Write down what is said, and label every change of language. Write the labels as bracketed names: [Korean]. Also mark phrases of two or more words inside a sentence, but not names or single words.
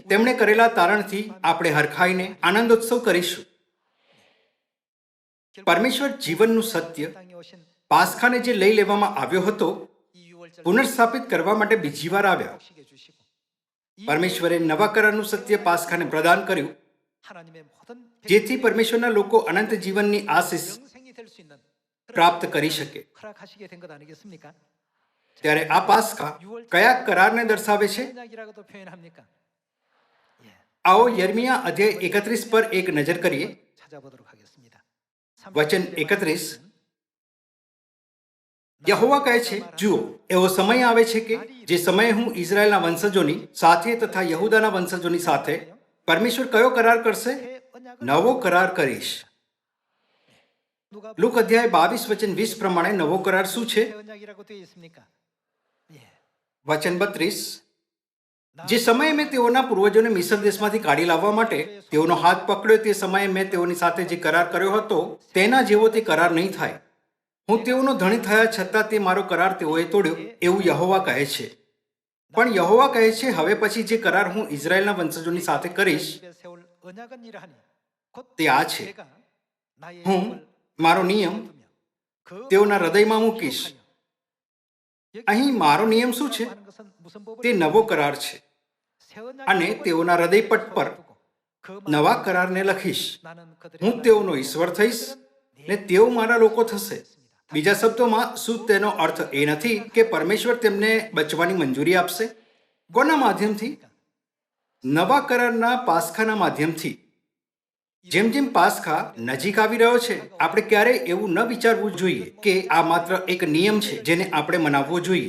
[Gujarati] તેમણે કરેલા તારણથી આપણે હરખાઈને આનંદોત્સવ કરીશું. પરમેશ્વર જીવનનું સત્ય પાસ્કાને જે લઈ લેવામાં આવ્યો હતો, પુનર્સ્થાપિત કરવા માટે બીજી વાર આવ્યા. પરમેશ્વરે નવા કરારનું સત્ય પાસ્કાને પ્રદાન કર્યું [Korean] 하나님의 모든 [Gujarati] જેથી પરમેશ્વરના લોકો અનંત જીવનની આશીષ [Korean] 영생이 될 수 있는 [Gujarati] પ્રાપ્ત કરી શકે. [Korean] 허락하시게 된 것 아니겠습니까? [Gujarati] ત્યારે આ પાસ્કા કયા કરારને દર્શાવે છે? [Korean] 언약이라고도 표현합니까? 예, [Gujarati] આવો યર્મિયા અધ્યાય 31 પર એક નજર કરીએ. [Korean] 찾아보도록 하겠습니다. [Gujarati] વચન 31 યહોવા કહે છે, જુઓ, એવો સમય આવે છે કે જે સમયે હું ઇઝરાયલના વંશજોની સાથે તથા યહૂદાના વંશજોની સાથે પરમેશ્વર કયો કરાર કરશે? નવો કરાર કરીશ. [Korean] 누가 [Gujarati] લુક અધ્યાય 22 વચન 20 પ્રમાણે નવો કરાર શું છે? [Korean] 새 언약이라고 되어 있습니까? 예. [Gujarati] વચન 32 જે સમયે મેં તેઓના પૂર્વજોને મિસ્ર દેશમાંથી કાઢી લાવવા માટે તેઓનો હાથ પકડ્યો તે સમયે મેં તેઓની સાથે જે કરાર કર્યો હતો તેના જેવો તે કરાર નહીં થાય. હું તેઓનો ધણી થયા છતાં તે મારો કરાર તેઓએ તોડ્યો, એવું યહોવા કહે છે. પણ યહોવા કહે છે, હવે પછી જે કરાર હું ઇઝરાયલના વંશજોની સાથે કરીશ [Korean] 입에 세울 언약은 이러하니 곧 [Gujarati] તે આ છે, [Korean] 내가 나의 [Gujarati] હું [Korean] 법을 [Gujarati] મારો નિયમ [Korean] 그 [Gujarati] તેઓના હૃદયમાં મૂકીશ. અહીં મારો નિયમ શું છે? [Korean] 하는 것은 무슨 법을 [Gujarati] તે નવો કરાર છે [Korean] 새 언약의 [Gujarati] અને [Korean] 법을 [Gujarati] તેઓના હૃદયપટ પર [Korean] 두고 그 [Gujarati] નવા કરારને લખીશ. [Korean] 나는 그들의 [Gujarati] હું તેઓનો ઈશ્વર થઈશ ને તેઓ મારા લોકો થશે. બીજા શબ્દોમાં શું તેનો અર્થ એ નથી કે પરમેશ્વર તેમને બચવાની મંજૂરી આપશે? કોના માધ્યમથી? નવા કરારના પાસ્ખાના માધ્યમથી. જેમ જેમ પાસ્ખા નજીક આવી રહ્યો છે, આપણે ક્યારેય એવું ન વિચારવું જોઈએ કે આ માત્ર એક નિયમ છે જેને આપણે મનાવવો જોઈએ.